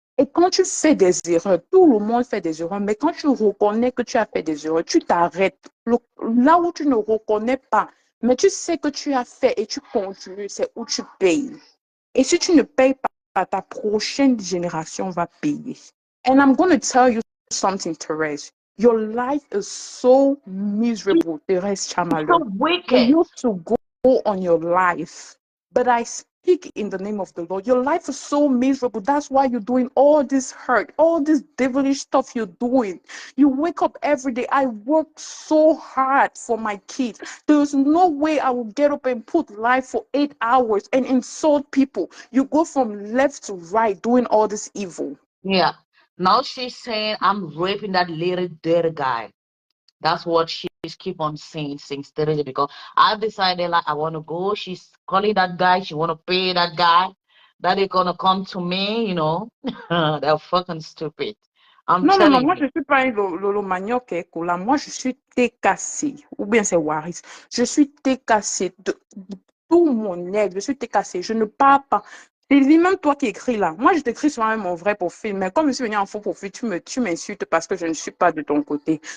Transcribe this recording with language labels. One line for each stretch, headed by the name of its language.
French: Et quand tu fais des erreurs, tout le monde fait des erreurs, mais quand tu reconnais que tu as fait des erreurs, tu t'arrêtes. Là où tu ne reconnais pas, mais tu sais que tu as fait et tu continues, c'est où tu payes. Et si tu ne payes pas, ta prochaine génération va payer.
English: And I'm going to tell you something, Therese. Your life is so miserable, Therese Chamalo. So wicked. You used to go on your life, but I speak in the name of the Lord. Your life is so miserable. That's why you're doing all this hurt, all this devilish stuff you're doing. You wake up every day. I work so hard for my kids. There's no way I will get up and put life for 8 hours and insult people. You go from left to right doing all this evil. Yeah. Now she's saying I'm raping that little dirty guy. That's what she's keep on saying since Thursday, because I've decided like I want to go. She's calling that guy. She want to pay that guy. That they're gonna come to me, you know. They're fucking stupid.
French: Non, moi je suis pas un Lolo Manioc, là. Moi je suis TKC, ou bien c'est Waris. Je suis TKC de tout mon aide. Je suis TKC. Je ne parle pas. Sylvie, même toi qui écris là, moi je t'écris souvent avec mon vrai profil, mais comme je suis venue en faux profil, tu m'insultes parce que je ne suis pas de ton côté.